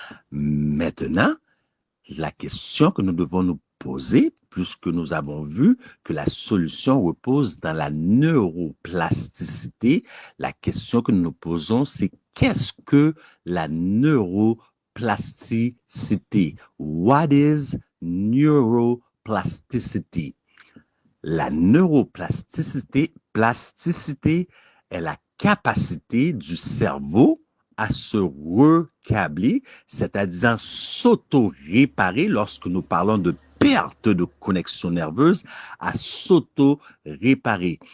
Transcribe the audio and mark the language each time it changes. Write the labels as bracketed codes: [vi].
[fr] Maintenant, la question que nous devons nous poser, puisque nous avons vu que la solution repose dans la neuroplasticité, la question que nous nous posons, c'est qu'est-ce que la neuroplasticité? [en] What is neuroplasticity? [fr] La neuroplasticité est la capacité du cerveau à se recabler, c'est-à-dire s'auto-réparer lorsque nous parlons de perte de connexion nerveuse, à s'auto-réparer.